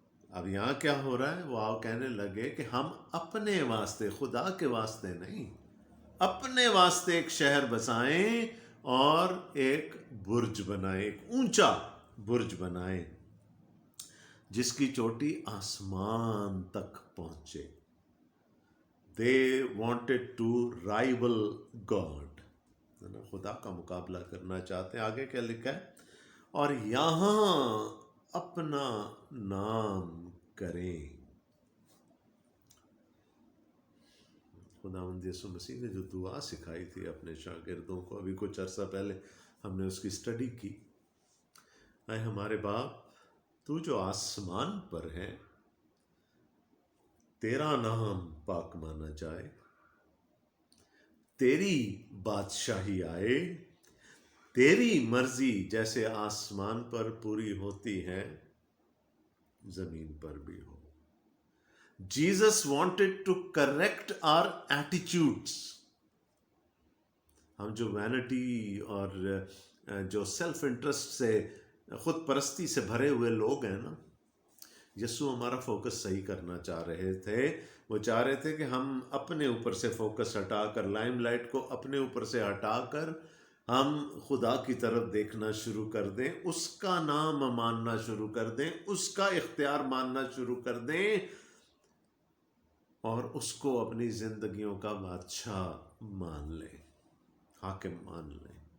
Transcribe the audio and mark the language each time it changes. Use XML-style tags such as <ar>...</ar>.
<ur>اب یہاں کیا ہو رہا ہے؟ وہ کہنے لگے کہ ہم اپنے واسطے, خدا کے واسطے نہیں, اپنے واسطے ایک شہر بسائیں اور ایک برج بنائیں, ایک اونچا برج بنائیں جس کی چوٹی آسمان تک پہنچے.</ur> <en>They wanted to rival God.</en> <ur>خدا کا مقابلہ کرنا چاہتے ہیں. آگے کیا لکھا ہے؟ اور یہاں اپنا نام کریں. خداوند یسوع مسیح نے جو دعا سکھائی تھی اپنے شاگردوں کو, ابھی کچھ عرصہ پہلے ہم نے اس کی اسٹڈی کی. اے ہمارے باپ, تو جو آسمان پر ہے, تیرا نام پاک مانا جائے, تیری بادشاہی آئے, تیری مرضی جیسے آسمان پر پوری ہوتی ہے زمین پر بھی ہو.</ur> <en>Jesus wanted to correct our attitudes.</en> <ur>ہم جو وینٹی اور جو سیلف انٹرسٹ سے, خود پرستی سے بھرے ہوئے لوگ ہیں نا, یسوع ہمارا فوکس صحیح کرنا چاہ رہے تھے. وہ چاہ رہے تھے کہ ہم اپنے اوپر سے فوکس ہٹا کر, لائم لائٹ کو اپنے اوپر سے ہٹا کر ہم خدا کی طرف دیکھنا شروع کر دیں, اس کا نام ماننا شروع کر دیں, اس کا اختیار ماننا شروع کر دیں, اور اس کو اپنی زندگیوں کا بادشاہ مان لیں, حاکم مان لیں.</ur>